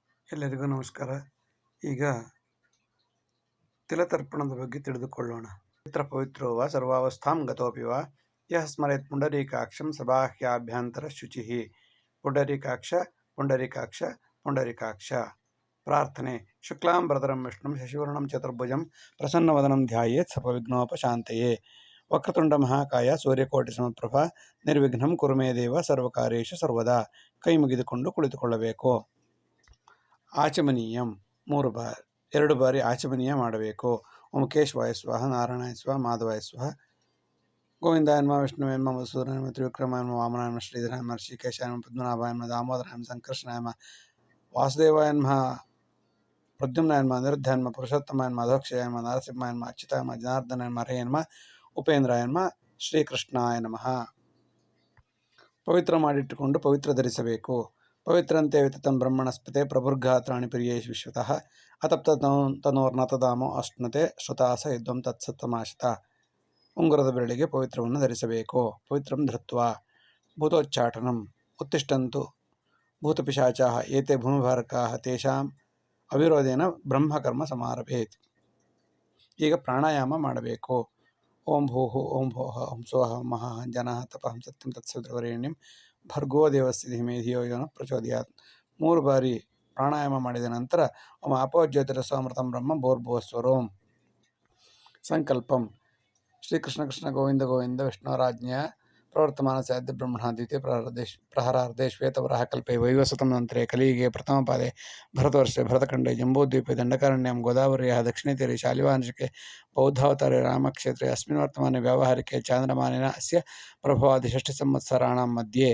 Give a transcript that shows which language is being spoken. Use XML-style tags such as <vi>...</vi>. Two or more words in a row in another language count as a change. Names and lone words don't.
<kn>ಎಲ್ಲರಿಗೂ ನಮಸ್ಕಾರ. ಈಗ ತಿಲತರ್ಪಣದ ಬಗ್ಗೆ ತಿಳಿದುಕೊಳ್ಳೋಣ.</kn> <sa>ಪವಿತ್ರೋ ವಾ ಸರ್ವಾವಸ್ಥಾಂ ಗತೋಪಿ ವಾ ಯಃ ಸ್ಮರೇತ್ ಪುಂಡರೀಕಾಕ್ಷಂ ಸಬಾಹ್ಯಾಭ್ಯಂತರ ಶುಚಿಃ. ಪುಂಡರೀಕಾಕ್ಷ ಪುಂಡರೀಕಾಕ್ಷ ಪುಂಡರೀಕಾಕ್ಷ.</sa> <kn>ಪ್ರಾರ್ಥನೆ.</kn> <sa>ಶುಕ್ಲಾಂಬರಧರಂ ವಿಷ್ಣುಂ ಶಶಿವರ್ಣಂ ಚತುರ್ಭುಜಂ ಪ್ರಸನ್ನವದನಂ ಧ್ಯಾಯೇತ್ ಸರ್ವವಿಘ್ನೋಪಶಾಂತಯೇ. ವಕ್ರತುಂಡ ಮಹಾಕಾಯ ಸೂರ್ಯಕೋಟಿ ಸಮಪ್ರಭಾ ನಿರ್ವಿಘ್ನಂ ಕುರು ಮೇ ದೇವ ಸರ್ವಕಾರ್ಯೇಷು ಸರ್ವದಾ.</sa> <kn>ಕೈ ಮುಗಿದುಕೊಂಡು ಕುಳಿತುಕೊಳ್ಳಬೇಕು. ಆಚಮನೀಯಂ 2 ಬಾರಿ ಆಚಮನೀಯ ಮಾಡಬೇಕು.</kn> <sa>ಓಂ ಕೇಶವಾಯ ಸ್ವಾಹ, ನಾರಾಯಣಾಯ ಸ್ವಾಹ, ಮಾಧವಾಯ ಸ್ವಾಹ, ಗೋವಿಂದಾಯನ್ಮ, ವಿಷ್ಣುವೇನ್ಮ, ಮಧುಸೂದನಾಯನ್ಮ, ತ್ರಿವಿಕ್ರಮಾಯನ್ಮ, ವಾಮನಾಯನ್ಮ, ಶ್ರೀಧರಾಯನ್ಮ, ಋಷಿಕೇಶಾಯನ್ಮ, ಪದ್ಮನಾಭಾಯನ್ಮ, ದಾಮೋದರಾಯನ್ಮ, ಸಂಕರ್ಷಣಾಯನ್ಮ, ವಾಸುದೇವಾಯನ್ಮ, ಪ್ರದ್ಯುಮ್ನಾಯನ್ಮ, ಅನಿರುದ್ಧಾಯನ್ಮ, ಪುರುಷೋತ್ತಮಾಯನ್ಮ, ಅಧೋಕ್ಷಯಾಯನ್ಮ, ನರಸಿಂಹಾಯನ್ಮ, ಅಚ್ಯುತಾಯನ್ಮ, ಜನಾರ್ದನಾಯನ್ಮ, ಹರೇಯನ್ಮ, ಉಪೇಂದ್ರಾಯನ್ಮ, ಶ್ರೀಕೃಷ್ಣಾಯ ನಮಃ.</sa> <kn>ಪವಿತ್ರ ಮಾಡಿಟ್ಟುಕೊಂಡು ಪವಿತ್ರ ಧರಿಸಬೇಕು.</kn> <sa>ಪವಿತ್ರಂತೆ ವಿತತಂ ಬ್ರಹ್ಮಣಸ್ಪತೆ ಪ್ರಭುರ್ಗಾತ್ರಾಣಿ ಪ್ರಿಯೇಶು ವಿಶ್ವತಃ ಅತಪ್ತ ತನೋರ್ನತದಾಮೋ ಅಶ್ನುತೆ ಶ್ರುತಾಸ ಯದ್ವಂ ತತ್ಸತ್ತಮಾಶಿತ.</sa> <kn>ಉಂಗುರದ ಬೆರಳಿಗೆ ಪವಿತ್ರವನ್ನು ಧರಿಸಬೇಕು.</kn> <sa>ಪವಿತ್ರಂ ಧೃತ್ವಾ ಭೂತೋಚ್ಚಾಟನಂ ಉತ್ತಿಷ್ಟಂತು ಭೂತಪಿಶಾಚಾಃ ಏತೆ ಭೂಮಿಭಾರಕಾಃ ತೇಷಾಂ ಅವಿರೋಧೇನ ಬ್ರಹ್ಮಕರ್ಮ ಸಮಾರಭೇತ್.</sa> <kn>ಈಗ ಪ್ರಾಣಾಯಾಮ ಮಾಡಬೇಕು.</kn> <sa>ಓಂ ಭೂಃ ಓಂ ಭೋಃ ಓಂ ಸ್ವಃ ಓಂ ಮಹಃ ಜನಃ ತಪಃ ಸತ್ಯಂ ತತ್ಸವಿತುರ್ವರೆಣ್ಯಂ ಭರ್ಗೋ ದೇವಸ್ಯ ಧೀಮಹಿ ಧಿಯೋ ಯೋ ನಃ ಪ್ರಚೋದಯಾತ್.</sa> <kn>3 ಬಾರಿ ಪ್ರಾಣಾಯಾಮ ಮಾಡಿದ ನಂತರ</kn> <sa>ಓಂ ಆಪೋ ಜ್ಯೋತಿರಸ್ವಾಮೃತಂ ಬ್ರಹ್ಮ ಭೂರ್ಭುವಸ್ವರೋಂ. ಸಂಕಲ್ಪಂ. ಶ್ರೀಕೃಷ್ಣ ಕೃಷ್ಣ ಗೋವಿಂದ ಗೋವಿಂದ ವಿಷ್ಣುರಾಜ್ಞೆಯ ಪ್ರವರ್ತಮಾನಸ್ಯಾದ್ಯ ಬ್ರಹ್ಮಣ ದ್ವಿತೀಯ ಪ್ರಹರಾರ್ಧೆ ಶ್ವೇತವರಾಹ ಕಲ್ಪೆ ವೈವಸ್ವತಂ ನಂತರೆ ಕಲಿಯುಗೆ ಪ್ರಥಮಪಾದೆ ಭರತವರ್ಷೆ ಭರತಖಂಡೆ ಜಂಬೂದ್ವೀಪೆ ದಂಡಕಾರಣ್ಯಂ ಗೋದಾವರ್ಯಾಃ ದಕ್ಷಿಣೇ ತೀರೆ ಶಾಲಿವಾಂಶಿಕೆ ಬೌದ್ಧಾವತಾರೆ ರಾಮಕ್ಷೇತ್ರೆ ಅಸ್ಮಿನ್ ವರ್ತಮಾನೆ ವ್ಯಾವಹಾರಿಕೆ ಚಾಂದ್ರಮಾನೇನ ಅಸ್ಯ ಪ್ರಭವಾದಿ 6 ಸಂವತ್ಸರಾಣಾಂ ಮಧ್ಯೆ.</sa>